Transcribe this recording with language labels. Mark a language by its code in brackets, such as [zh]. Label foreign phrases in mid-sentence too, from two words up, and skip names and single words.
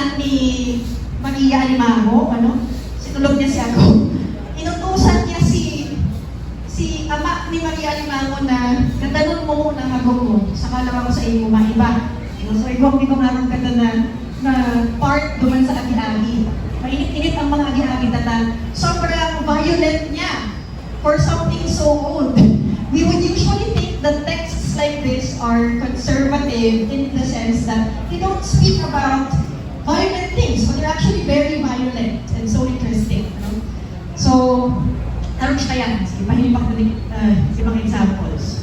[tl] ni Maria Alimango, sinulog niya si Ago. Inutusan niya si ama ni Maria Alimango na ganda mo muna ang Ago ko, saka lang ako sa iyo maiba. So, hindi ko nakakaganda na part duman sa agi-agi. Mainit-init ang mga agi-agi tata. [en] Sobrang violent niya for something so old. We would usually think that texts like this are conservative in the sense that they don't speak about violent things, but they're actually very violent and so interesting. [tl] So, tarong siya yan. Sige, mahilipak na din si mga examples.